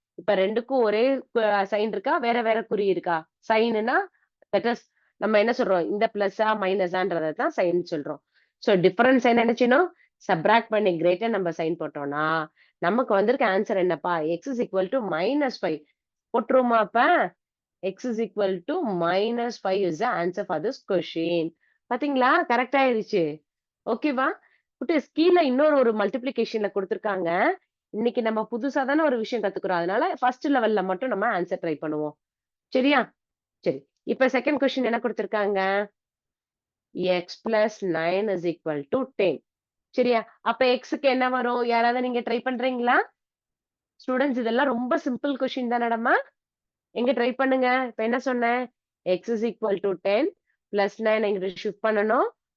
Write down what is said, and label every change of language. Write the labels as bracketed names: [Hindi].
[Tamil] இப்ப 2க்கும் ஒரே சைன் இருக்கா? வேற வேற குறி இருக்கா? சைனுன்னா தட் இஸ் நம்ம என்ன சொல்றோம்? இந்த பிளஸ்ஸா, மைனஸான்றத தான் சைன் சொல்றோம். சோ டிஃபரன்ஸ் சைன் என்ன செய்யணும்? சப்ட்ராக்ட் பண்ணி கிரேட்டர் நம்பர் சைன் போட்டோம்னா, நமக்கு வந்திருக்க ஆன்சர் என்னப்பா? [English] x is equal to -5 [Tamil] போட்டுருவோமா அப்ப? [English] x is equal to -5 is the answer for this question. [Tamil] பாத்தீங்களா? கரெக்ட் ஆயிருச்சு. ஓகேவா? குட்டீஸ் கீழ இன்னொரு ஒரு மல்டிப்ளிகேஷன்ல குடுத்திருக்காங்க. இன்னைக்கு நம்ம புதுசா தானே ஒரு விஷயம் கத்துக்கிறோம். அதனால ஃபர்ஸ்ட் லெவல்ல மட்டும் நம்ம ஆன்சர் ட்ரை பண்ணுவோம். சரியா? சரி. இப்ப செகண்ட் கொஸ்டின் என்ன குடுத்திருக்காங்க? [English] x plus 9 is equal to 10. [Tamil] சரியா? அப்ப xக்கு என்ன வரும்? யாராவது நீங்க ட்ரை பண்றீங்களா? ஸ்டூடண்ட்ஸ் இதெல்லாம் ரொம்ப சிம்பிள் கொஸ்டின் தானடா. எங்க ட்ரை பண்ணுங்க. இப்ப என்ன சொன்னேன்? [English] x is equal to 10 plus 9 [Tamil] இங்கிட்டு ஷிஃப்ட் பண்ணணும்.